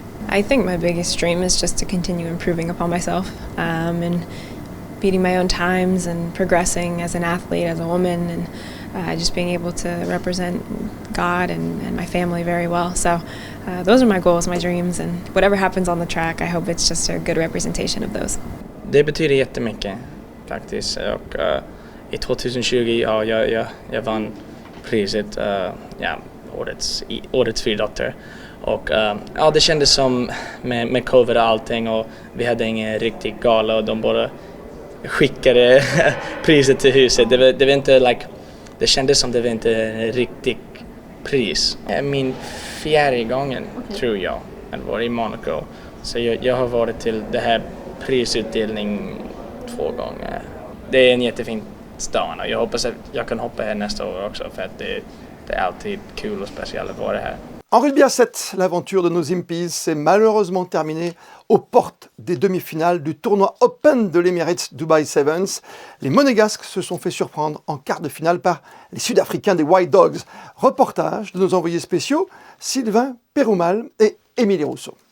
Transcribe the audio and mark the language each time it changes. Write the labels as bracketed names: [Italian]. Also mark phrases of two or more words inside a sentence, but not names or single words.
[English] I think my biggest dream is just to continue improving upon myself and beating my own times and progressing as an athlete, as a woman, and just being able to represent God and my family very well. So those are my goals, my dreams, and whatever happens on the track, I hope it's just a good representation of those. [Swedish] Det betyder jättemycket faktiskt. Och, i 2020, jag vann priset, årets friidrottare. Och det kändes som med covid och allting, och vi hade ingen riktig gala och de bara skickade priset till huset. Det var inte det kändes som det var inte en riktig pris. Min fjärde gången tror jag att vara i Monaco. Så jag har varit till det här prisutdelning 2 gånger. Det är en jättefin stan och jag hoppas att jag kan hoppa här nästa år också, för att det är alltid kul och speciellt att vara här. [French] En rugby à 7, l'aventure de nos Impies s'est malheureusement terminée aux portes des demi-finales du tournoi Open de l'Emirates Dubai Sevens. Les Monégasques se sont fait surprendre en quart de finale par les Sud-Africains des White Dogs. Reportage de nos envoyés spéciaux Sylvain Péroumal et Émilie Rousseau.